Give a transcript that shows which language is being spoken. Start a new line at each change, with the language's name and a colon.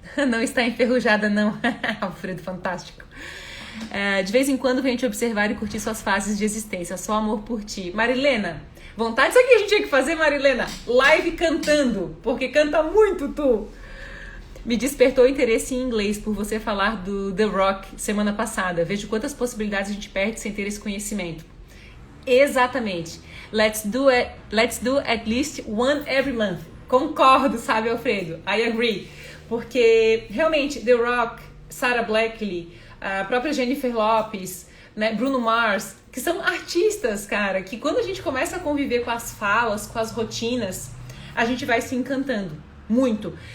Portuguese: Não está enferrujada, não. Alfredo, fantástico. De vez em quando venho te observar e curtir suas fases de existência. Só amor por ti. Marilena, vontade, isso aqui a gente tinha que fazer, Marilena. Live cantando, porque canta muito tu. Me despertou interesse em inglês por você falar do The Rock semana passada. Vejo quantas possibilidades a gente perde sem ter esse conhecimento. Exatamente.
English: Let's do at least one every month.
Portuguese: Concordo, sabe, Alfredo?
English: I agree.
Portuguese: Porque, realmente, The Rock, Sarah Blakely, a própria Jennifer Lopez, né, Bruno Mars, que são artistas, cara, que quando a gente começa a conviver com as falas, com as rotinas, a gente vai se encantando muito.